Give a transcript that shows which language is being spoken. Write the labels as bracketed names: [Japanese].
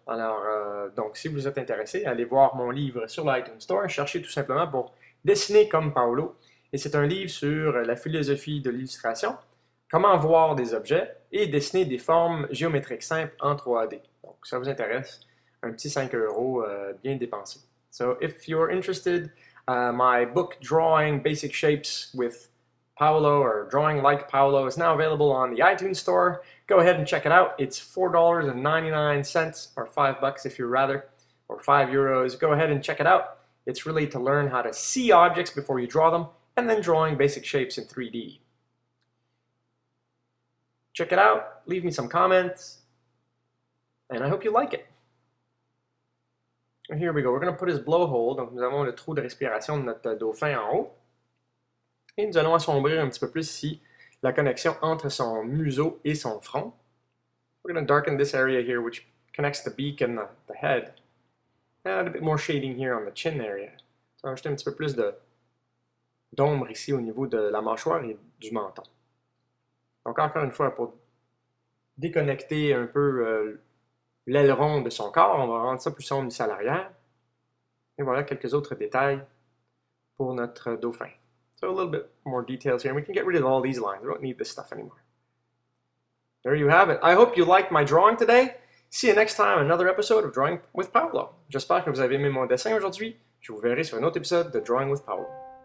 [French] Alors, donc, si vous êtes intéressé, allez voir mon livre sur l'iTunes Store. Cherchez tout simplement pour Dessiner comme Paolo. Et c'est un livre sur la philosophie de l'illustration, comment voir des objets et dessiner des formes géométriques simples en 3D. Donc, si ça vous intéresse, un petit 5 € bien dépensé. [English] So, if you're interested, my book, Drawing Basic Shapes with Paolo, or Drawing Like Paolo, is now available on the iTunes Store. Go ahead and check it out. It's $4.99, or $5 if you'd rather, or €5. Go ahead and check it out. It's really to learn how to see objects before you draw them, and then drawing basic shapes in 3D. Check it out, leave me some comments, and I hope you like it. [French] And here we go, we're going to put his blowhole, donc nous avons le trou de respiration de notre dauphin en haut. Et nous allons assombrir un petit peu plus ici la connexion entre son museau et son front. [English] We're going to darken this area here which connects the beak and the head. Add a bit more shading here on the chin area. [French] On va ajouter un petit peu plus d'ombre ici au niveau de la mâchoire et du menton. Donc encore une fois, pour déconnecter un peu l'aileron de son corps, on va rendre ça plus sombre ici à l'arrière. Et voilà quelques autres détails pour notre dauphin. [English] So a little bit more details here, and we can get rid of all these lines. We don't need this stuff anymore. There you have it. I hope you liked my drawing today. [French] See you next time, another episode of Drawing with Paolo. J'espère que vous avez aimé mon dessin aujourd'hui. Je vous verrai sur un autre épisode de Drawing with Paolo.